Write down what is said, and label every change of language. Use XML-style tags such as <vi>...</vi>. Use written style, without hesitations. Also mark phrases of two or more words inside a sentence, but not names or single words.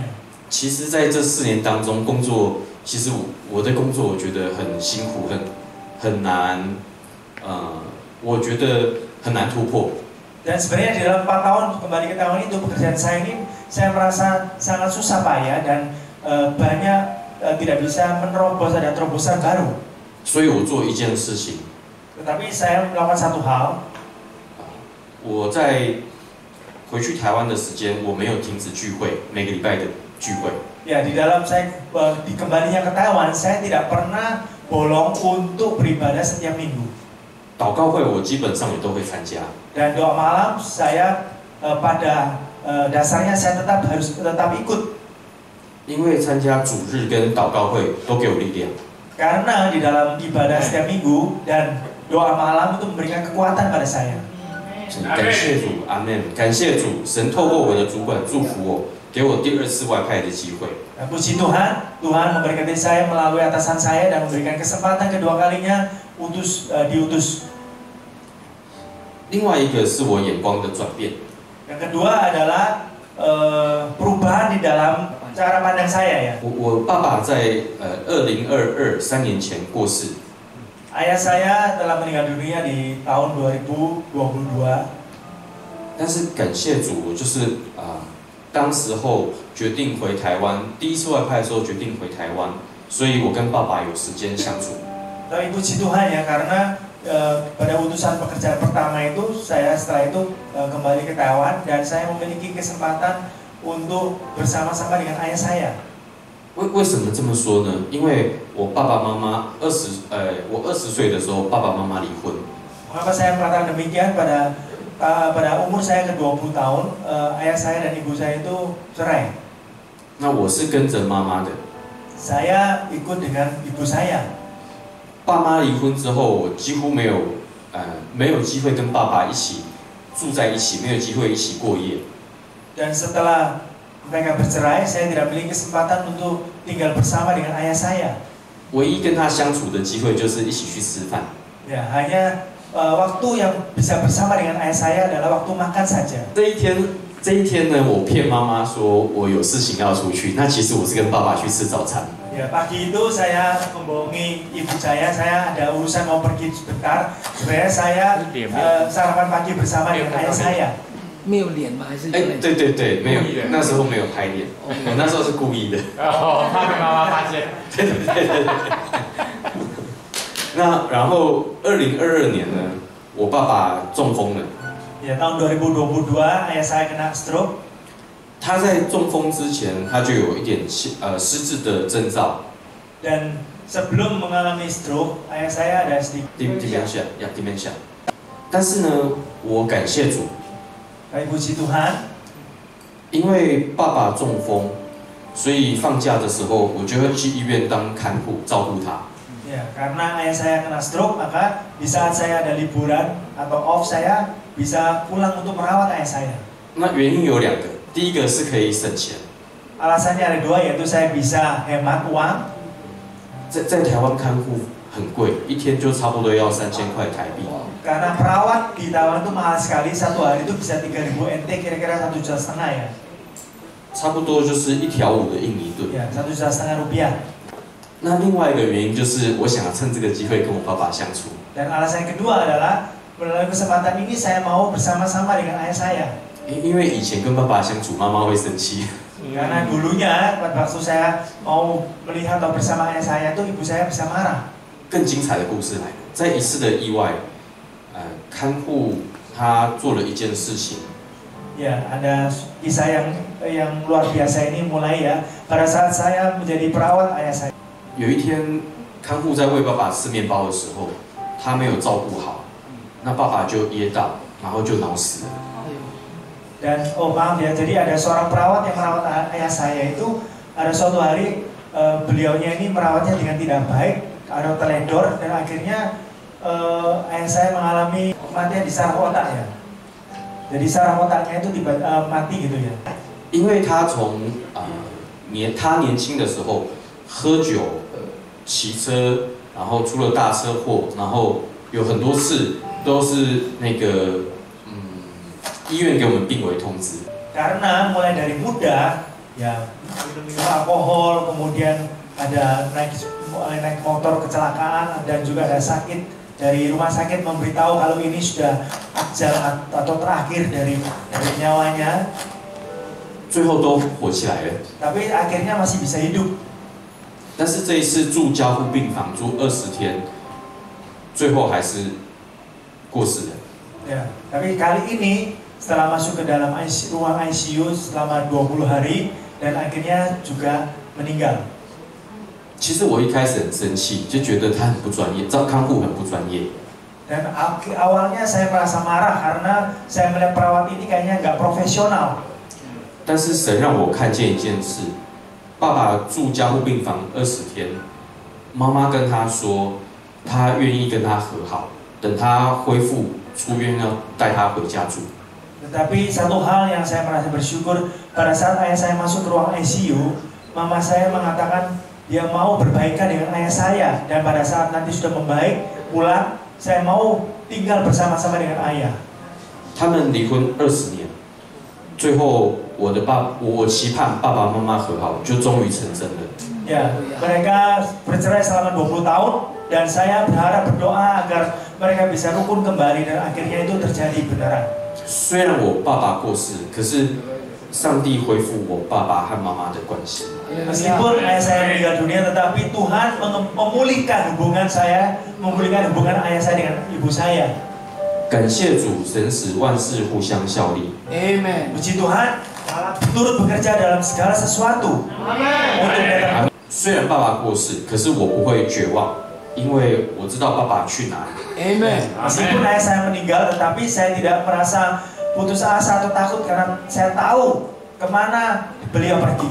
<zh>其实，在这4年当中，工作其实我的工作我觉得很辛苦， 很难，我觉得很难突破。</zh> <id>Dan sebenarnya di dalam 4 tahun kembali ke tahun itu pekerjaan saya ini saya merasa sangat susah payah dan banyak tidak bisa menerobos, ada terobosan baru.</id> <zh>所以我做一件事情，</zh> <id>Tetapi saya melakukan satu hal.</id> <zh>我在回去台湾的时间，我没有停止聚会，每个礼拜的聚会。</zh> <id>Ya, di dalam saya di kembalinya ke Taiwan, saya tidak pernah bolong untuk beribadah setiap minggu.</id> <zh>祷告会我基本上也都会参加。</zh> <id>Dan doa malam saya pada dasarnya saya harus tetap ikut.</id> <zh>因为参加主日跟祷告会都给我力量。</zh> <id>Karena di dalam ibadah setiap minggu dan doa malam itu memberikan kekuatan pada saya.</id> <zh>感谢主，阿门。感谢主，神透过我的主管祝福我，给我第2次外派的机会。</zh> <id>Puji Tuhan, Tuhan memberkati saya melalui atasan saya dan memberikan kesempatan kedua kalinya diutus.</id> <zh>另外一个是我眼光的转变。</zh> <id>Yang kedua adalah perubahan di dalam cara pandang saya ya.</id> <zh>我爸爸在2022 3年前过世。</zh> <id>Ayah saya telah meninggal dunia di tahun 2022.</id> <zh>但是感谢主，我就是当时候决定回台湾，第1次外派的时候决定回台湾，所以我跟爸爸有时间相处。</zh> <id>Tapi puji Tuhan ya karena pada utusan pekerjaan pertama itu saya setelah itu kembali ke Taiwan dan saya memiliki kesempatan untuk bersama-sama dengan ayah saya.</id> <zh>为什么这么说呢？因为我爸爸妈妈我20岁的时候，爸爸妈妈离婚。</zh> <id>Mengapa saya mengatakan demikian pada umur saya ke 20 tahun, ayah saya dan ibu saya itu cerai.</id> <zh>那我是跟着妈妈的。</zh> <id>Saya ikut dengan ibu saya.</id> <zh>爸妈离婚之后，我几乎没有机会跟爸爸一起住在一起，没有机会一起过夜。</zh> <id>Dan setelah mereka bercerai, saya tidak memiliki kesempatan untuk tinggal bersama dengan ayah saya.</id> <zh>唯一跟他相处的机会就是一起去吃饭。</zh> <id>Ya, hanya waktu yang bisa bersama dengan ayah saya adalah waktu makan saja.</id> <zh>这一天呢，我骗妈妈说我有事情要出去，那其实我是跟爸爸去吃早餐。</zh> <id>Ya, pagi itu saya membohongi ibu saya ada urusan mau pergi sebentar. Sebenarnya saya sarapan pagi bersama dengan ayah saya.</id> <zh>没有脸吗？还是？对对对，没有，那时候没有拍脸，我那时候是故意的。哦，怕被妈妈发现。对。那然后2022年呢，我爸爸中风了。</zh> <id>Ya, tahun 2022 ayah saya kena stroke.</id> <zh>他在中风之前，他就有一点失智的征兆。</zh> <id>Dan sebelum mengalami stroke, ayah saya ada sedikit</id> <zh>dementia。但是呢，我感谢主。</zh> <id>Tapi puji Tuhan,</id> <zh>因为爸爸中风，所以放假的时候，我就会去医院当看护，照顾他。</zh> <id>ya, karena ayah saya kena stroke, maka di saat saya ada liburan atau off saya bisa pulang untuk merawat ayah saya.</id> <zh>那原因有2个，第一个是可以省钱。</zh> <id>Alasannya ada 2, yaitu saya bisa hemat uang.</id> <zh>在台湾看护很贵，一天就差不多要3000块台币。</zh> <id>Karena perawat di Taiwan itu mahal sekali, satu hari itu bisa 3.000 NT, kira-kira 1,5 juta ya.</id> <zh>差不多就是1条5的印尼盾。</zh> <id>Ya, 1,5 juta rupiah.</id> <zh>那另外一个原因就是我想要趁这个机会跟我爸爸相处。</zh> <id>Dan alasan kedua adalah melalui kesempatan ini saya mau bersama-sama dengan ayah saya.</id> <zh>因为以前跟爸爸相处，妈妈会生气。</zh> <id>Karena dulunya waktu saya mau melihat atau bersama ayah saya itu ibu saya bisa marah.</id> <zh>更精彩的故事来了，在一次的意外，看护他做了一件事情。</zh> <id>Ya, ada kisah yang luar biasa ini mulai ya. Pada saat saya menjadi perawat ayah saya.</id> <zh>有一天，看护在喂爸爸吃面包的时候，他没有照顾好，那爸爸就噎到，然后就脑死了。</zh> <id>Dan maaf ya, jadi ada seorang perawat yang merawat ayah saya itu ada suatu hari beliaunya ini merawatnya dengan tidak baik, ada teledor dan akhirnya ayah saya mengalami kematian di saraf otak ya. Jadi saraf otaknya itu mati gitu ya.</id> <zh>因为他从他年轻的时候喝酒、骑车，然后出了大车祸，然后有很多次都是那个医院给我们病危通知。</zh> <id>Karena mulai dari muda ya minum alkohol, kemudian ada naik motor kecelakaan dan juga ada sakit dari rumah sakit memberitahu kalau ini sudah ajal atau terakhir dari nyawanya.</id> <zh>最后都活起来了。</zh> <id>Tapi akhirnya masih bisa hidup.</id> <zh>但是这一次住加护病房住20天，最后还是过世了。</zh> <id>Ya, tapi kali ini setelah masuk ke dalam ruang ICU selama 20 hari dan akhirnya juga meninggal.</id> <zh>其实我一开始很生气，就觉得他很不专业，照看护很不专业。</zh> <id>Dan awalnya saya merasa marah karena saya melihat perawat ini kayaknya nggak profesional.</id> <zh>但是神让我看见一件事，爸爸住加护病房20天，妈妈跟他说，她愿意跟他和好，等他恢复出院要带他回家住。</zh> <id>Tetapi satu hal yang saya merasa bersyukur pada saat ayah saya masuk ke ruang ICU, mama saya mengatakan dia mau berbaikan dengan ayah saya dan pada saat nanti sudah membaik pulang, saya mau tinggal bersama-sama dengan ayah.</id> <zh>他们离婚20年，最后我期盼爸爸妈妈和好，就终于成真了。</zh> <id>Ya, mereka bercerai selama 20 tahun dan saya berdoa agar mereka bisa rukun kembali dan akhirnya itu terjadi beneran.</id> <zh>虽然我爸爸过世，可是上帝恢复我爸爸和妈妈的关系。</zh> <id>Meskipun ayah saya meninggal dunia, tetapi Tuhan memulihkan hubungan saya, memulihkan hubungan ayah saya dengan ibu saya.</id> <zh>感谢主，神使万事互相效力。</zh> <id>Amen. Puji Tuhan, Allah turut bekerja dalam segala sesuatu. Amin.</id> <zh>虽然爸爸过世，可是我不会绝望，因为我知道爸爸去哪里。</zh> <id>Amen. Meskipun ayah saya meninggal, tetapi saya tidak merasa putus asa atau takut karena saya tahu kemana beliau pergi.</id>